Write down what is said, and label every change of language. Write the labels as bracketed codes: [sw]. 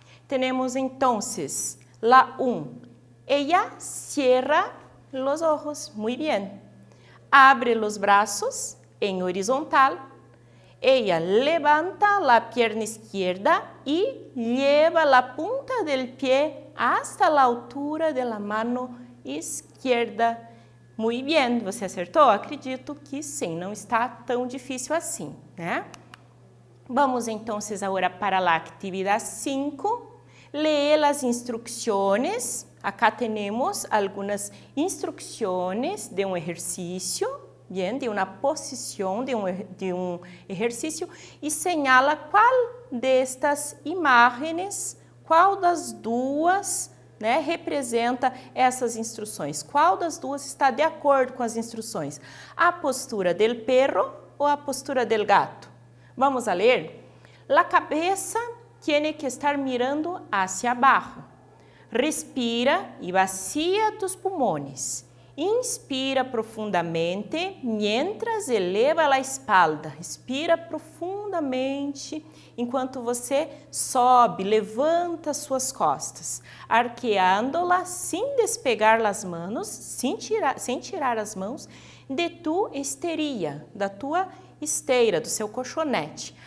[es] Tenemos entonces la 1. Ella cierra los ojos. Muy bien. Abre los brazos en horizontal. Ella levanta la pierna izquierda y lleva la punta del pie hasta la altura de la mano izquierda. Muy bien, [pt] você acertou? Acredito que sim, não está tão difícil assim, né? Vamos então agora para a atividade 5. Lee as instruções. Acá temos algumas instruções de exercício, bien, de uma posição, de um exercício, e señala qual destas imagens, qual das duas, né, representa essas instruções. Qual das duas está de acordo com as instruções? A postura del perro ou a postura del gato? Vamos a ler? [es] La cabeza tiene que estar mirando hacia abajo. Respira y vacía tus pulmones. Inspira profundamente mientras eleva a espalda. [pt] Respira profundamente enquanto você sobe, levanta suas costas, arqueando-la sem despegar as mãos, sem tirar as mãos de tu esteria, da tua esteira, do seu colchonete.